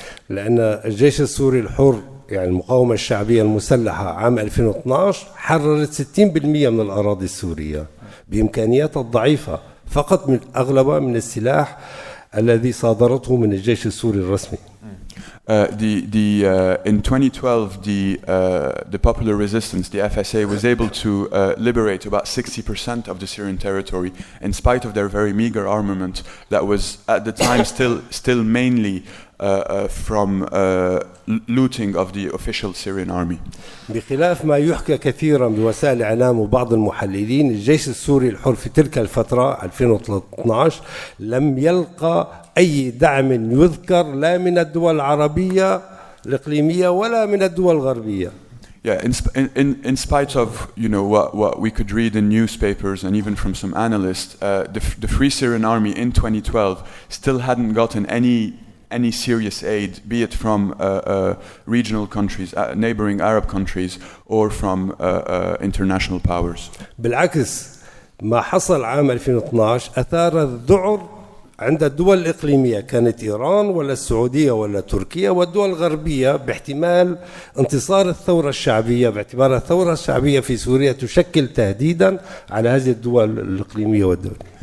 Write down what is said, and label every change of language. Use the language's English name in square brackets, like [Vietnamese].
[Arabic] لأن الجيش السوري الحر يعني المقاومة الشعبية المسلحة عام 2012 حررت 60% من الأراضي السورية بإمكانياتها الضعيفة، فقط من أغلبها من السلاح الذي صادرته من الجيش السوري الرسمي. [English] In 2012, the popular resistance, the FSA, was able to liberate about 60% of the Syrian territory, in spite of their very meager armament that was at the time still mainly from looting of the official Syrian army. [Arabic] بخلاف ما يحكى كثيرا بوسائل الإعلام وبعض المحللين، الجيش السوري الحر في تلك الفترة 2013 لم يلقى أي دعم يذكر لا من الدول العربية الإقليمية ولا من الدول الغربية. [English] Yeah, in spite of what we could read in newspapers and even from some analysts, the Free Syrian Army in 2012 still hadn't gotten any serious aid, be it from regional countries, neighboring Arab countries, or from international powers. [Arabic] بالعكس ما حصل عام 2012 أثار الذعر عند الدول الإقليمية، كانت إيران ولا السعودية ولا تركيا والدول الغربية، باحتمال انتصار الثورة الشعبية، باعتبار الثورة الشعبية في سوريا تشكل تهديدا على هذه الدول الإقليمية والدولية.